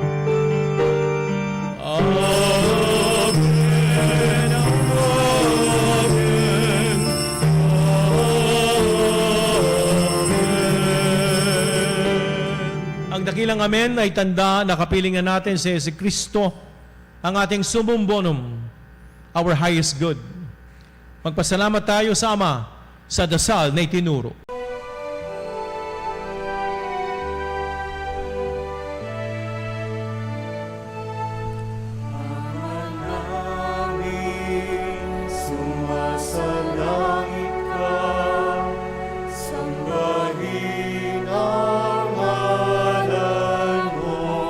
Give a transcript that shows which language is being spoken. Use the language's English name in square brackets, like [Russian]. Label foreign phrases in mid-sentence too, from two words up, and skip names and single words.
[Filipino] Ang dakilang amen ay tanda na kapilingan natin si Yesu Kristo, ang ating [Latin] summum bonum, [English] our highest good. [Filipino] Magpasalamat tayo sa Ama sa dasal na itinuro. Sumasalangit ka, sambahin ang ngalan mo,